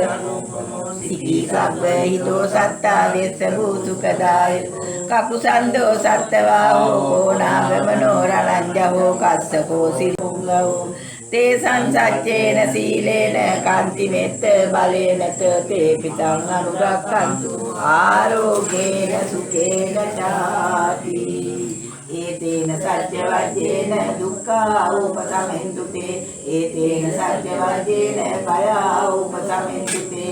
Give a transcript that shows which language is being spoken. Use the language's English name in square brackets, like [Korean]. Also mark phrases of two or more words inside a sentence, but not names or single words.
[Pali] සිකී සබ්බ හිතෝ සත්තා වෙස්ස භූසුකදාය කකුසන්දෝ සත්තවාහෝ කෝනාගමනෝ රණංජහෝ කස්සකෝ සිරුංගවෝ තේ සංසච්චේන සීලේන කාන්ති මෙත්ත බලේන තේ පිටං අනුරක්ඛන්තු ආරෝගේන සුඛේන චාති. ඒතේන සත්‍ය වජ්ජේන දුක්ඛා උපසමෙන්තු තේ. ඒතේන සත්‍ය වජ්ජේන භයා උපසමෙන්තු තේ.